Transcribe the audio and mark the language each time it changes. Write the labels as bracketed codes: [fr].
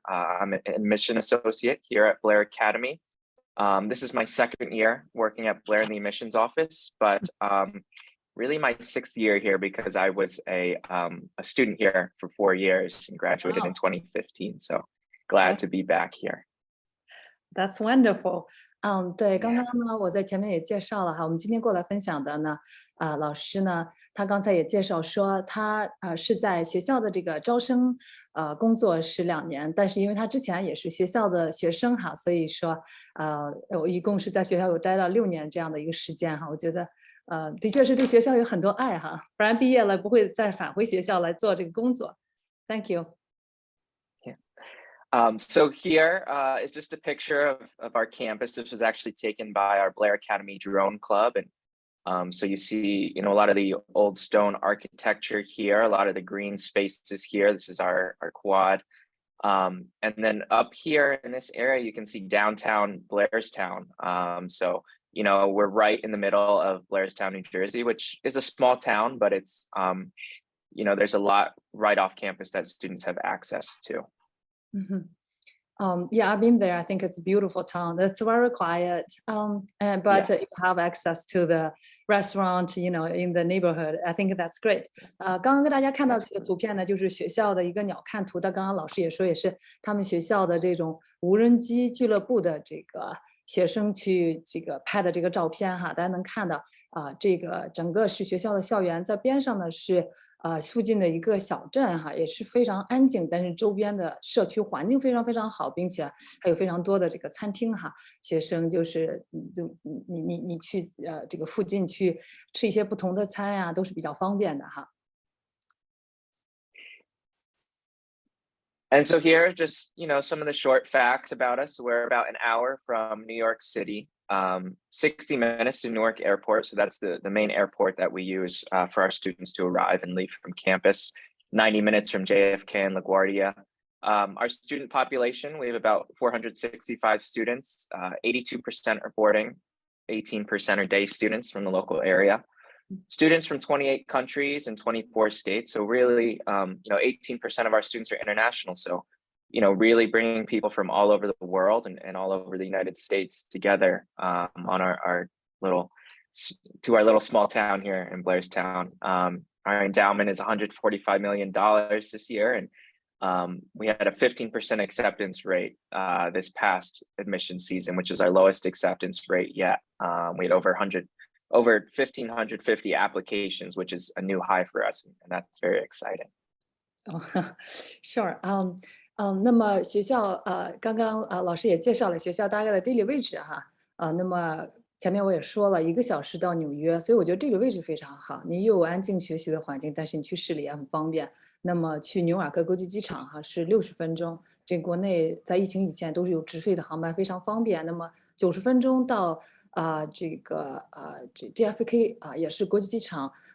[en] I'm an admission associate here at Blair Academy. This is my 2nd year working at Blair in the admissions office, but really my 6th year here because I was a student here for 4 years and graduated in 2015. So glad to be back here. That's wonderful. [zh] 对，刚刚呢，我在前面也介绍了哈，我们今天过来分享的呢，老师呢，他刚才也介绍说，他是在学校的这个招生工作是2年，但是因为他之前也是学校的学生哈，所以说我一共是在学校有待了6年这样的一个时间哈，我觉得的确是对学校有很多爱哈，不然毕业了不会再返回学校来做这个工作。 [en] Thank you. So here is just a picture of our campus. This was actually taken by our Blair Academy Drone Club. And so you see, a lot of the old stone architecture here, a lot of the green spaces here. This is our quad. And then up here in this area, you can see downtown Blairstown. So, we're right in the middle of Blairstown, New Jersey, which is a small town, but it's, there's a lot right off campus that students have access to. Yeah, I've been there. I think it's a beautiful town. It's very quiet, but you have access to the restaurant, in the neighborhood. I think that's great. [zh] 刚刚跟大家看到这个图片呢，就是学校的一个鸟瞰图的。刚刚老师也说，也是他们学校的这种无人机俱乐部的这个学生去这个拍的这个照片哈，大家能看到这个整个是学校的校园，在边上呢是附近的一个小镇哈，也是非常安静，但是周边的社区环境非常非常好，并且还有非常多的这个餐厅哈，学生就是你去这个附近去吃一些不同的餐呀，都是比较方便的哈。 [en] And so here, just, some of the short facts about us. We're about an hour from New York City, 60 minutes to Newark Airport. So that's the main airport that we use for our students to arrive and leave from campus. 90 minutes from JFK and LaGuardia. Our student population, we have about 465 students. 82% are boarding, 18% are day students from the local area. Students from 28 countries and 24 states. So really, 18% of our students are international. So really bringing people from all over the world and all over the United States together on our little to our little small town here in Blairstown. Our endowment is $145 million this year, and we had a 15% acceptance rate this past admission season, which is our lowest acceptance rate yet. We had over 1,550 applications, which is a new high for us, and that's very exciting. [zh] 哦， [en] sure， [zh] 那么学校刚刚老师也介绍了学校大概的地理位置哈，那么前面我也说了1个小时到纽约，所以我觉得这个位置非常好，你又有安静学习的环境，但是你去市里也很方便。那么去纽瓦克国际机场哈是60分钟，这国内在疫情以前都是有直飞的航班，非常方便。那么90分钟到这 JFK 也是国际机场。